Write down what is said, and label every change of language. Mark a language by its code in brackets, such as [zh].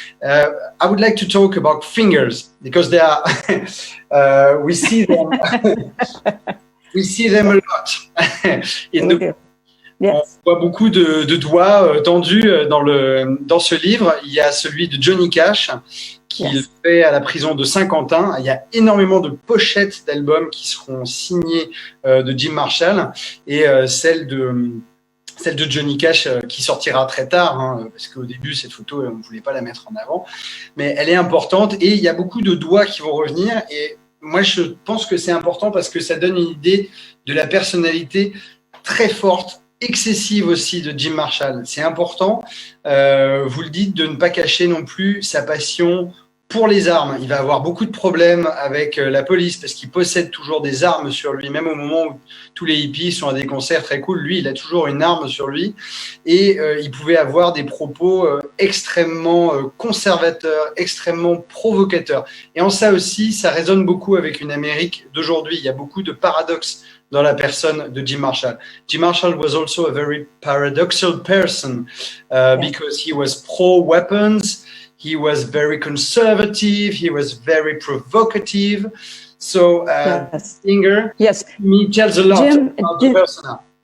[en] I would like to talk about fingers because they are we see them a lot in the book. Yes. [fr] On voit beaucoup de doigts tendus dans ce livre. Il y a celui de Johnny Cash qu'il fait à la prison de Saint-Quentin. Il y a énormément de pochettes d'albums qui seront signées de Jim Marshall et celle de Johnny Cash qui sortira très tard, hein, parce qu'au début, cette photo, on ne voulait pas la mettre en avant. Mais elle est importante et il y a beaucoup de doigts qui vont revenir. Et moi, je pense que c'est important parce que ça donne une idée de la personnalité très forte, excessive aussi de Jim Marshall. C'est important, vous le dites, de ne pas cacher non plus sa passion pour les armes. Il va avoir beaucoup de problèmes avec la police parce qu'il possède toujours des armes sur lui, même au moment où tous les hippies sont à des concerts très cool. Lui, il a toujours une arme sur lui et il pouvait avoir des propos extrêmement conservateurs, extrêmement provocateurs. Et en ça aussi, ça résonne beaucoup avec une Amérique d'aujourd'hui. Il y a beaucoup de paradoxes dans la personne de Jim Marshall. [en] Jim Marshall was also a very paradoxical person because he was pro-weapons, he was very conservative, he was very provocative. So, Inger, he tells a lot about the person.